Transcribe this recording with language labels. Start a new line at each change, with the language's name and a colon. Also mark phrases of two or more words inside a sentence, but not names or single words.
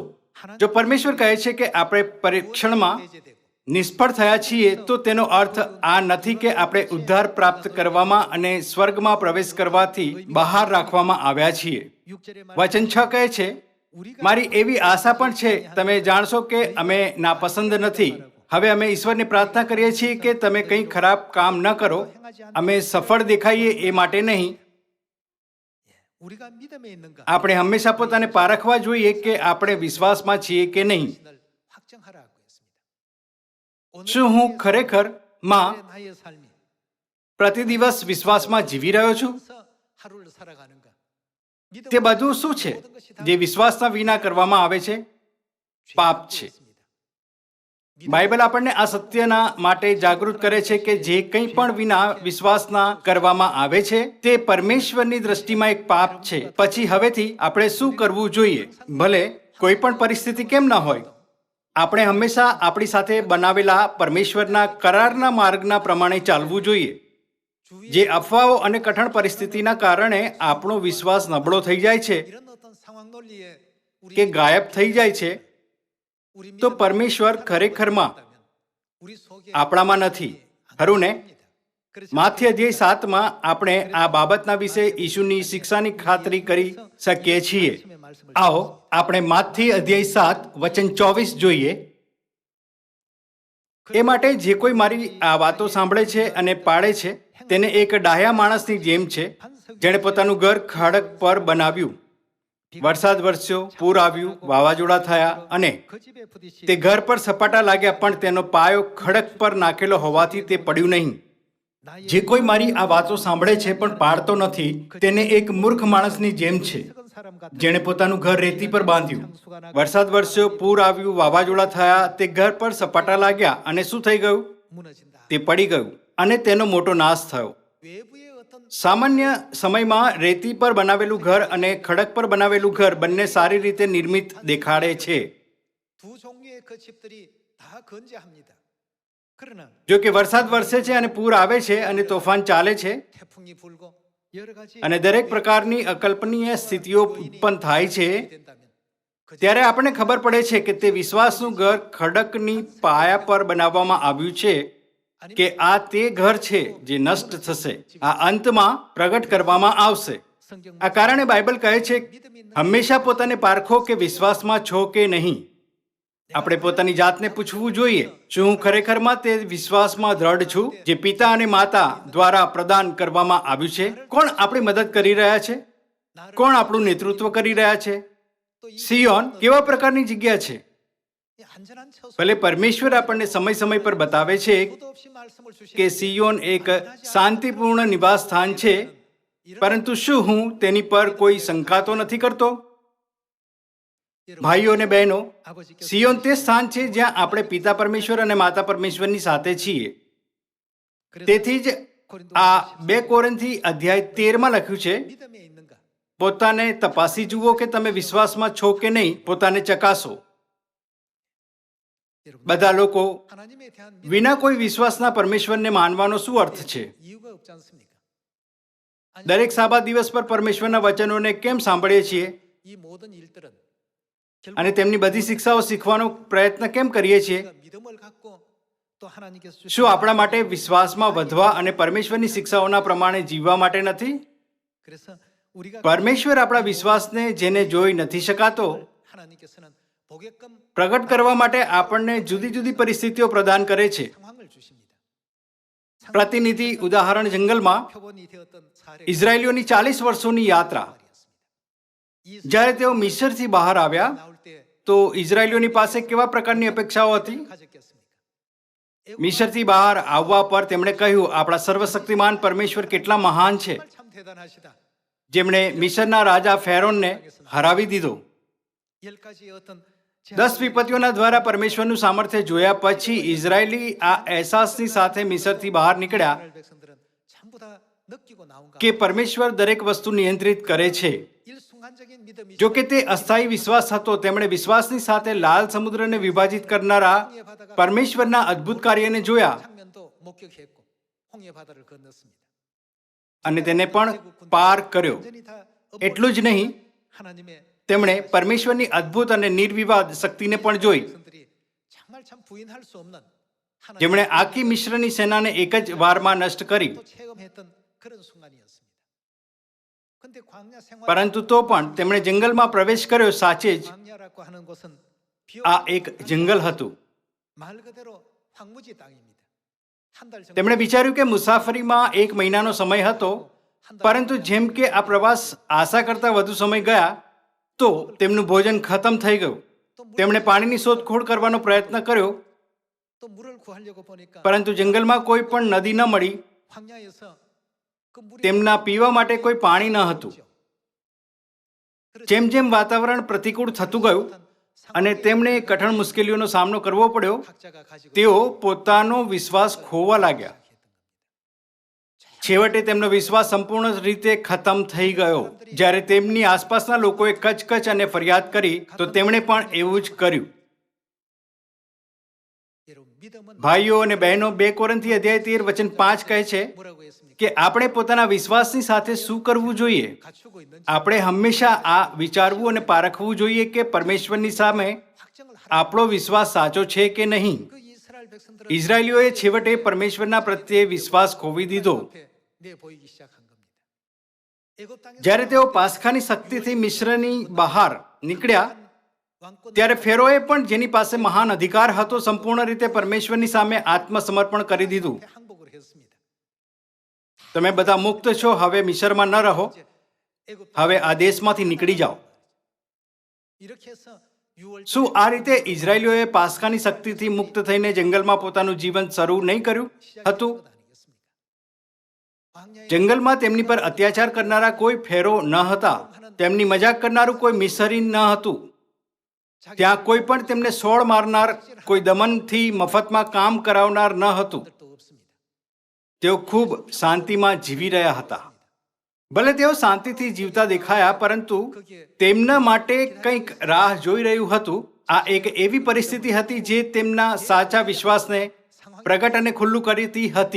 Gujarati: જો પરમેશ્વર કહે છે કે આપણે પરીક્ષણમાં નિષ્ફળ થયા છીએ તો તેનો અર્થ આ નથી કે આપણે ઉદ્ધાર પ્રાપ્ત કરવામાં અને સ્વર્ગમાં પ્રવેશ કરવાથી બહાર રાખવામાં આવ્યા છીએ. વચન 6 કહે છે, મારી એવી આશા પણ છે, તમે જાણશો કે અમે નાપસંદ નથી. હવે અમે ઈશ્વરને પ્રાર્થના કરીએ છીએ કે તમે કંઈ ખરાબ કામ ન કરો. અમે સફળ દેખાઈએ એ માટે નહીં,
Korean: 우리가 믿음에 있는가?
Gujarati: આપણે હંમેશા પોતાને પારખવા જોઈએ કે આપણે વિશ્વાસમાં છીએ કે નહીં.
Korean: 신을 확정하라고 했습니다.
Gujarati: શું હું ખરેખર માં
Korean: 나의 삶이
Gujarati: પ્રતિદિવસ વિશ્વાસમાં જીવી રહ્યો છું?
Korean: 그래서 하루를 살아가는가?
Gujarati: તે બધું શું છે જે વિશ્વાસના વિના કરવામાં આવે છે? પાપ છે. બાઇબલ આપણને આ સત્યના માટે જાગૃત કરે છે કે જે કંઈ પણ વિના વિશ્વાસના કરવામાં આવે છે તે પરમેશ્વરની દ્રષ્ટિમાં એક પાપ છે. પછી હવેથી આપણે શું કરવું જોઈએ? ભલે કોઈ પણ પરિસ્થિતિ કેમ ન હોય, આપણે હંમેશા આપણી સાથે બનાવેલા પરમેશ્વરના કરારના માર્ગના પ્રમાણે ચાલવું જોઈએ. જે અફવાઓ અને કઠણ પરિસ્થિતિના કારણે આપણો વિશ્વાસ નબળો થઈ જાય છે
Korean: 이런 어떤 상황 논리에
Gujarati: કે ગાયબ થઈ જાય છે,
Korean: 우리
Gujarati: તો પરમેશ્વર ખરેખરમાં
Korean: 우리 속에
Gujarati: આપણામાં નથી, ખરું ને? માથ્ય અધ્યાય 7માં આપણે આ બાબતના વિશે ઈશુની શિક્ષાની ખાતરી કરી શકીએ છીએ. આવો આપણે માથ્ય અધ્યાય 7 વચન 24 જોઈએ. એ માટે જે કોઈ મારી આ વાતો સાંભળે છે અને પાળે છે તેને એક ડાહ્યા માણસની જેમ છે, જેણે પોતાનું ઘર ખડક પર બનાવ્યું. વરસાદ વરસ્યો, પૂર આવ્યું, વાવાઝોડા થયા અને
Korean: 그 집에 부딪히
Gujarati: તે ઘર પર સપાટા લાગ્યા, પણ તેનો પાયો ખડક પર નાખેલો હોવાથી તે પડ્યું નહીં. જે કોઈ મારી આ વાતો સાંભળે છે પણ પાળતો નથી તેને એક મૂર્ખ માણસની જેમ છે,
Korean: 사람 같은
Gujarati: જેણે પોતાનું ઘર રેતી પર બાંધ્યું. વરસાદ વરસ્યો, પૂર આવ્યું, વાવાઝોડા થયા, તે ઘર પર સપાટા લાગ્યા અને શું થઈ ગયું?
Korean: 무너진다.
Gujarati: તે પડી ગયું અને તેનો મોટો નાશ થયો.
Korean: 외부의 어떤
Gujarati: સામાન્ય સમયમાં રેતી પર બનાવેલું ઘર અને ખડક પર બનાવેલું ઘર બંને સારી રીતે નિર્મિત દેખાડે છે.
Korean: 두 종류의 그 집들이 다 건재합니다. 그러나
Gujarati: જો કે વરસાદ વરસે છે અને પૂર આવે છે અને તોફાન ચાલે છે
Korean: 태풍이 불고 여러 가지
Gujarati: અને દરેક પ્રકારની અકલ્પનીય સ્થિતિઓ ઉત્પન્ન થાય છે,
Korean: 된다면 그
Gujarati: ત્યારે આપણને ખબર પડે છે કે તે વિશ્વાસનું ઘર ખડકની પાયા પર બનાવવામાં આવ્યું છે કે આ તે ઘર છે જે નષ્ટ થશે, આ અંતમાં પ્રગટ કરવામાં આવશે.
Korean: 성경
Gujarati: આ કારણે બાઇબલ કહે છે હંમેશા પોતાને પારખો કે વિશ્વાસમાં છો કે નહીં. આપણે પોતાની જાતને પૂછવું જોઈએ, શું હું ખરેખરમાં તે વિશ્વાસમાં દ્રઢ છું જે પિતા અને માતા દ્વારા પ્રદાન કરવામાં આવ્યું છે? કોણ આપણી મદદ કરી રહ્યા છે? કોણ આપણું નેતૃત્વ કરી રહ્યા છે? સિયોન કેવા પ્રકારની જગ્યા છે?
Korean: 이 안전한 처소
Gujarati: ભલે પરમેશ્વર આપણને સમય સમય પર બતાવે છે
Korean: 수도 없이 말씀을 주시는
Gujarati: કે સિયોન એક શાંતિપૂર્ણ નિવાસ સ્થાન છે, પરંતુ શું હું તેની પર કોઈ શંકા તો નથી કરતો? ભાઈઓ અને બહેનો,
Korean: 아버지께서
Gujarati: સિયોન તે સ્થાન છે જ્યાં આપણે પિતા પરમેશ્વર અને માતા પરમેશ્વરની સાથે છીએ. તેથી જ આ 2 કોરિન્થી અધ્યાય 13માં લખ્યું છે,
Korean: 믿음에 있는가?
Gujarati: પોતાને તપાસી જુઓ કે તમે વિશ્વાસમાં છો કે નહીં, પોતાને ચકાસો.
Korean: 여러분,
Gujarati: બધા લોકો
Korean: 하나님에 대한
Gujarati: વિના કોઈ વિશ્વાસના પરમેશ્વરને માનવાનો શું અર્થ છે?
Korean: 이유가 없지 않습니까?
Gujarati: દરેક સાબા દિવસ પર પરમેશ્વરના વચનોને કેમ સાંભળીએ છીએ
Korean: 이 모든 일들은
Gujarati: અને તેમની બધી શિક્ષાઓ શીખવાનો પ્રયત્ન કેમ કરીએ છીએ?
Korean: 우리가 믿음을 갖고 또 하나님께서 주신
Gujarati: શું આપણા માટે વિશ્વાસમાં વધવા અને પરમેશ્વરની શિક્ષાઓના પ્રમાણે જીવવા માટે નથી?
Korean: 그래서 우리가
Gujarati: પરમેશ્વર આપણા વિશ્વાસને જેને જોઈ નથી શકાતો
Korean: 하나님께서는 보게끔
Gujarati: પ્રગટ કરવા માટે આપણને જુદી જુદી પરિસ્થિતિઓ પ્રદાન કરે છે.
Korean: 상황을 주십니다.
Gujarati: પ્રતિનિધિ ઉદાહરણ જંગલમાં
Korean: 표본이 되었던 사례
Gujarati: ઇઝરાયેલીઓની 40 વર્ષોની યાત્રા. જ્યારે તેઓ મિસરથી બહાર આવ્યા
Korean: 나올 때
Gujarati: તો ઇઝરાયેલીઓની પાસે કેવા પ્રકારની અપેક્ષાઓ હતી?
Korean: 가졌겠습니까?
Gujarati: મિસરથી બહાર આવવા પર તેમણે કહ્યું, આપણા સર્વશક્તિમાન પરમેશ્વર કેટલા મહાન છે,
Korean: 정말 참 대단하시다.
Gujarati: જેમણે મિસરના રાજા ફેરોનને હરાવી દીધો.
Korean: 10가지의 어떤
Gujarati: 10 વિપત્તિઓના દ્વારા પરમેશ્વરનું સામર્થ્ય જોયા પછી ઇઝરાયેલી આ અહેસાસની સાથે મિસરથી બહાર નીકળ્યા
Korean: 이스라엘 백성들은 전부 다 느끼고 나온가?
Gujarati: કે પરમેશ્વર દરેક વસ્તુ નિયંત્રિત કરે છે.
Korean: 일순간적인 믿음이
Gujarati: જો કે તે અસ્થાયી વિશ્વાસ હતો, તેમણે વિશ્વાસની સાથે લાલ સમુદ્રને વિભાજિત કરનારા પરમેશ્વરના અદ્ભુત કાર્યને જોયા
Korean: 장면도 목격했고 홍해 바다를 건넜습니다.
Gujarati: અને તેને પણ પાર કર્યો.
Korean: 완전히 다
Gujarati: એટલું જ નહીં,
Korean: 하나님의
Gujarati: તેમણે પરમેશ્વરની અદ્ભુત અને નિર્વિવાદ શક્તિને પણ જોઈ,
Korean: 백성들이 정말 참 부인할 수 없는 하나님
Gujarati: જેમણે આખી મિશ્રની સેનાને એક જ વારમાં નષ્ટ કરી.
Korean: 또 체험했던 그런 순간이었습니다. 근데 광야 생활
Gujarati: પરંતુ તો પણ તેમણે જંગલમાં પ્રવેશ કર્યો. સાચે જ
Korean: 광야라고 하는 곳은
Gujarati: આ એક જંગલ હતું.
Korean: 말 그대로 황무지 땅입니다. 한 달 정도
Gujarati: તેમણે વિચાર્યું કે મુસાફરીમાં 1 મહિનાનો સમય હતો પરંતુ જેમ કે આ પ્રવાસ આશા કરતાં વધુ સમય ગયા તો તેમનું ભોજન ખતમ થઈ ગયું. તેમણે પાણીની શોધખોળ કરવાનો પ્રયત્ન કર્યો,
Korean: 또 물을 구하려고 보니까
Gujarati: પરંતુ જંગલમાં કોઈ પણ નદી ન મળી.
Korean: 황야에서 그 물이
Gujarati: તેમના પીવા માટે કોઈ પાણી ન હતું. જેમ જેમ વાતાવરણ પ્રતિકૂળ થતું ગયું અને તેમણે કઠણ મુશ્કેલીઓનો સામનો કરવો પડ્યો,
Korean: 각자가 가지고
Gujarati: તેઓ પોતાનો વિશ્વાસ ખોવા લાગ્યા. છેવટે તેમનો વિશ્વાસ સંપૂર્ણ રીતે ખતમ થઈ ગયો. જ્યારે તેમની આસપાસના લોકોએ કચકચ અને ફરિયાદ કરી તો તેમણે પણ એવું જ કર્યું.
Korean: 여러분 믿음은
Gujarati: ભાઈઓ અને બહેનો, 2 કોરિન્થી અધ્યાય 13 વચન 5 કહે છે
Korean: 뭐라고 했습니까?
Gujarati: કે આપણે પોતાના વિશ્વાસની સાથે શું કરવું જોઈએ.
Korean: 갖추고 있는지
Gujarati: આપણે હંમેશા આ વિચારવું અને પારખવું જોઈએ કે પરમેશ્વરની સામે
Korean: 확정을 하라.
Gujarati: આપણો વિશ્વાસ સાચો છે કે નહીં.
Korean: 그 이스라엘 백성들은
Gujarati: ઇઝરાયલીઓએ છેવટે પરમેશ્વરના પ્રત્યે વિશ્વાસ ખોવી દીધો.
Korean: 앞에 내보이기 시작한 겁니다. 애굽 땅에서
Gujarati: જ્યારે તેઓ પાસખાની શક્તિથી મિશ્રની બહાર નીકળ્યા
Korean: 왕권
Gujarati: ત્યારે ફેરોએ પણ જેની પાસે મહાન અધિકાર હતો સંપૂર્ણ રીતે પરમેશ્વરની સામે આત્મસમર્પણ કરી દીધું.
Korean: 항복을 했습니다.
Gujarati: તમે બધા મુક્ત છો, હવે મિશ્રમાં ન રહો,
Korean: 이제 애굽
Gujarati: હવે આ દેશમાંથી નીકળી જાઓ.
Korean: 이렇게 해서 6월
Gujarati: શું આ રીતે ઇઝરાયલીઓએ પાસખાની શક્તિથી મુક્ત થઈને જંગલમાં પોતાનું જીવન શરૂ નહીં કર્યું હતું? જંગલમાં તેમની પર અત્યાચાર કરનારા કોઈ ફેરો ન હતા. તેમની મજાક કરનારું કોઈ મિસરી ન હતું. ત્યાં કોઈ પણ તેમને સોળ મારનાર, કોઈ દમનથી મફતમાં કામ કરાવનાર ન હતું.
Korean: 또 없습니다.
Gujarati: તેઓ ખૂબ શાંતિમાં જીવી રહ્યા હતા. ભલે તેઓ શાંતિથી જીવતા દેખાયા, પરંતુ તેમના માટે કંઈક રાહ જોઈ રહ્યું હતું. આ એક એવી પરિસ્થિતિ હતી જે તેમના સાચા વિશ્વાસને પ્રગટ અને ખુલ્લું કરતી હતી.